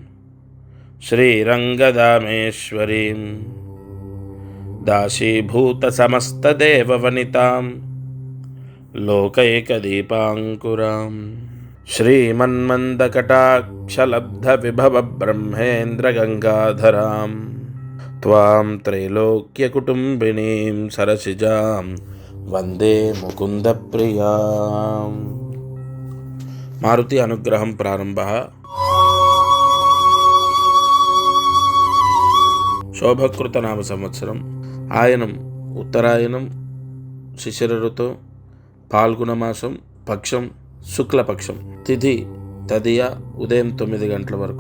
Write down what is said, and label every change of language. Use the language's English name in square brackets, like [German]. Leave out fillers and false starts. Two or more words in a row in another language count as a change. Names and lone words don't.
[Sanskrit] श्रीरङ्गदामेश्वरीं दासीभूतसमस्तदेववनितां लोकैकदीपाङ्कुरां श्रीमन्मन्दकटाक्षलब्धविभवब्रह्मेन्द्रगङ्गाधरां त्वां त्रैलोक्यकुटुम्बिनीं सरसिजां वन्दे मुकुन्दप्रियाम्। [Telugu] మారుతి అనుగ్రహం ప్రారంభ. శోభకృత నామ సంవత్సరం ఆయనం ఉత్తరాయణం శిశిర ఋతు పాల్గొనమాసం పక్షం శుక్లపక్షం తిథి తదియ ఉదయం 9 గంటల వరకు.